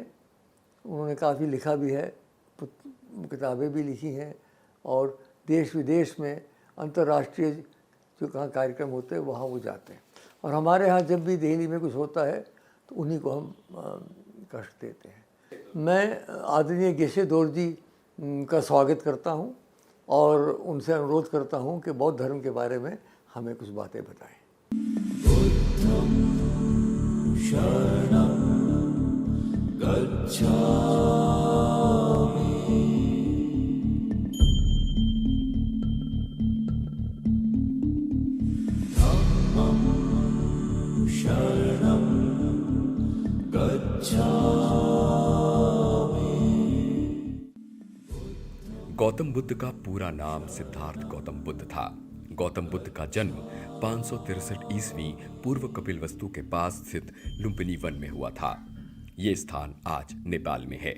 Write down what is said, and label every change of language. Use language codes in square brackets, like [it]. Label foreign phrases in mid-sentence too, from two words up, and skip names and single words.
[hi] उन्होंने काफ़ी लिखा भी है, किताबें भी लिखी हैं, और देश विदेश में अंतर्राष्ट्रीय जो कहाँ कार्यक्रम होते हैं वहाँ वो जाते हैं। और हमारे यहाँ जब भी दिल्ली में कुछ होता है तो उन्हीं को हम कष्ट देते हैं। मैं आदरणीय गेशदोर जी का स्वागत करता हूं और उनसे अनुरोध करता हूं कि बौद्ध धर्म के बारे में हमें कुछ बातें बताएं। [pi] बुद्धं शरणं गच्छामि। धम्मं शरणं गच्छामि। [hi] गौतम बुद्ध का पूरा नाम सिद्धार्थ गौतम बुद्ध था। गौतम बुद्ध का जन्म 563 ईस्वी पूर्व कपिलवस्तु के पास स्थित लुम्बिनी वन में हुआ था। ये स्थान आज नेपाल में है।